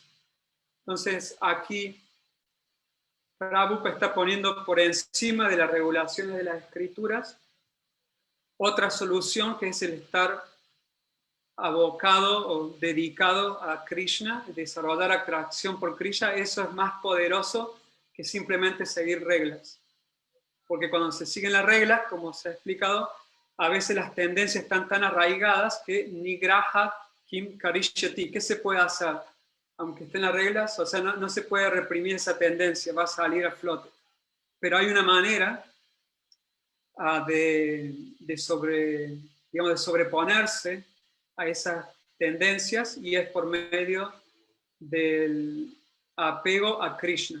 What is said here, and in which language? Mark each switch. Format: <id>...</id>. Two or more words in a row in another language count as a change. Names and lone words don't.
<es>Entonces, aquí Prabhupada está poniendo por encima de las regulaciones de las escrituras otra solución, que es el estar abocado o dedicado a Krishna, desarrollar atracción por Krishna. Eso es más poderoso que simplemente seguir reglas. Porque cuando se siguen las reglas, como se ha explicado, a veces las tendencias están tan arraigadas que</es> <sa>निग्रह किम् करिष्यति.</sa> <es>¿Qué se puede hacer? Aunque estén las reglas, o sea, no se puede reprimir esa tendencia, va a salir a flote. Pero hay una manera de sobreponerse a esas tendencias, y es por medio del apego a Krishna.</es>